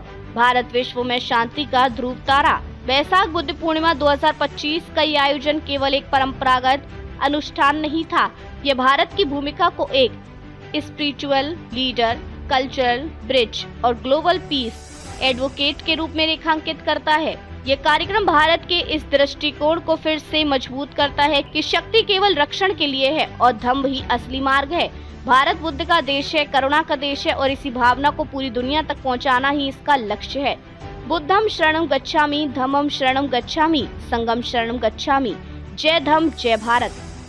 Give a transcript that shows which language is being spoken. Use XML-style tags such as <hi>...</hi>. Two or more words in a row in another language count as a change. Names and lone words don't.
<hi>भारत विश्व में शांति का ध्रुव तारा। वैशाख बुद्ध पूर्णिमा 2025 का ये आयोजन केवल एक परंपरागत अनुष्ठान नहीं था, ये भारत की भूमिका को एक</hi> <en>spiritual leader, cultural bridge</en> <hi>और</hi> <en>global peace advocate</en> <hi>के रूप में रेखांकित करता है। ये कार्यक्रम भारत के इस दृष्टिकोण को फिर से मजबूत करता है कि शक्ति केवल रक्षण के लिए है और धम्म ही असली मार्ग है। भारत बुद्ध का देश है, करुणा का देश है और इसी भावना को पूरी दुनिया तक पहुंचाना ही इसका लक्ष्य है।</hi> <pi>बुद्धम शरणम गच्छामि, धम्मम शरणम गच्छामि, संघम शरणम गच्छामि।</pi> <hi>जय धम्म, जय भारत।</hi>